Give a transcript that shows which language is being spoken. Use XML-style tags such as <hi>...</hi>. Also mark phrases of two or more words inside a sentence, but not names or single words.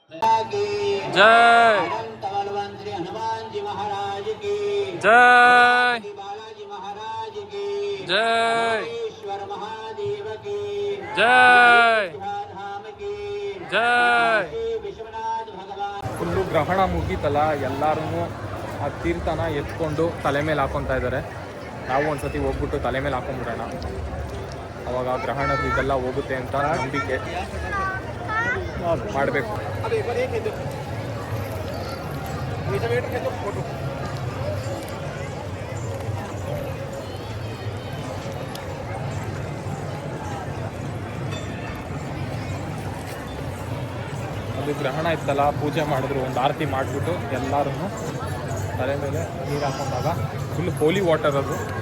<hi>जय अनंत बलवंत श्री हनुमान जी महाराज की जय, बालाजी महाराज की जय, ईश्वर महादेव की जय, धाम की जय. विश्वनाथ भगवान.</hi> <kn>ಫುಲ್ಲು ಗ್ರಹಣ ಮುಗೀತಲ್ಲ, ಎಲ್ಲರೂ ಆ ತೀರ್ಥನ ಎತ್ಕೊಂಡು ತಲೆ ಮೇಲೆ ಹಾಕೊತಾ ಇದ್ದಾರೆ. ನಾವು ಒಂದ್ಸತಿ ಹೋಗ್ಬಿಟ್ಟು ತಲೆ ಮೇಲೆ ಹಾಕೊಂಡ್ಬಿಡೋಣ, ಅವಾಗ ಗ್ರಹಣದ ಇದೆಲ್ಲ ಹೋಗುತ್ತೆ ಅಂತ ನಂಬಿಕೆ ಮಾಡಬೇಕು. ಅದು ಗ್ರಹಣ ಇತ್ತಲ್ಲ, ಪೂಜೆ ಮಾಡಿದ್ರು, ಒಂದು ಆರತಿ ಮಾಡಿಬಿಟ್ಟು ಎಲ್ಲರೂ ತಲೆ ಮೇಲೆ ನೀರು ಹಾಕೊಂಡಾಗ</kn> <en>full holy water</en> <kn>ಅದು.</kn>